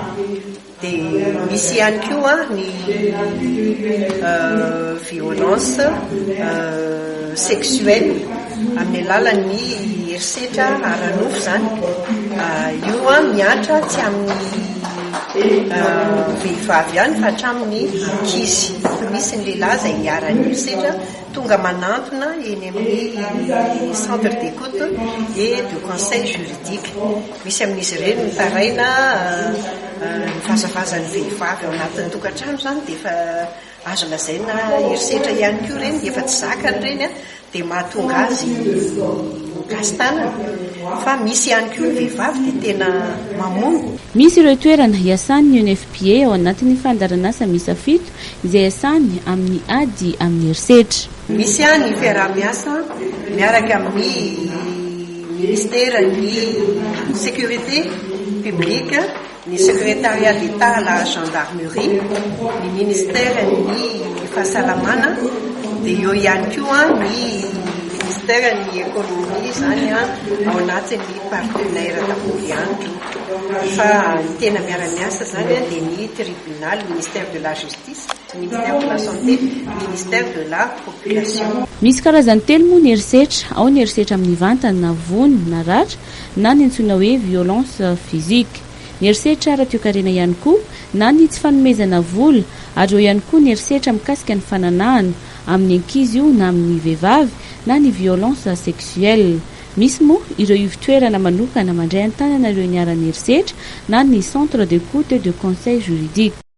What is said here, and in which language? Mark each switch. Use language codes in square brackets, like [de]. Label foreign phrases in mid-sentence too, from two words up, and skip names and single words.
[mg] Dia misy ihany koa ny [fr] violence sexuelle [mg] amin'ny alalan'ny herisetra ara-nofo zany. Io miatra tsy amin'ny vehivavy ihany fa hatramin'ny ankizy. Misy ny lehilahy izay iaran'ny herisetra tonga manantona eny amin'ny [fr] centre d'écoute et de conseil juridique. [mg] Misy amin'izy ireny mitaraina ny fazavazan'ny vehivavy ao anatin'ny tokantrano zany dia efa azo lazaina herisetra ihany koa ireny, efa tsy zakany ireny dia mahatonga azy mikasitanana. Fa misy ihany koa ny vehivavy dia tena mamono. Misy ireo toerana iasan'ny UNFPA ao anatin'ny fandaranasa misa 7 izay iasany amin'ny ady amin'ny herisetra. Misy ny fiaraha-miasa miaraka amin'ny ministère ny [fr] sécurité publique, [mg] ny [fr] secrétariat d'État à la gendarmerie, [mg] ny ministère ny fahasalamana, dia eo ihany koa ny ministère ny économie zany ao anatin'ny partenaire daholo ihany koa. Fa ny tena miara-miasa zany dia ny [fr] tribunal, ministère de la justice, ministère de la santé, ministère de la population. [mg] Misy karazany telo moa ny herisetra, ao ny herisetra amin'ny vantana na vony na ratra na ny antsoina hoe [fr] violence physique. [mg] Ny herisetra ara-toe-karena ihany koa na ny tsy fanomezana vola, ary eo ihany koa ny herisetra mikasika ny fananahana amin'ny ankizy io na amin'ny vehivavy na ny [fr] violence sexuelle. [mg] Misy moa ireo ivitoerana manokana mandray an-tanana ireo niaran'ny herisetra na ny [fr] centre d'écoute et de conseil juridique.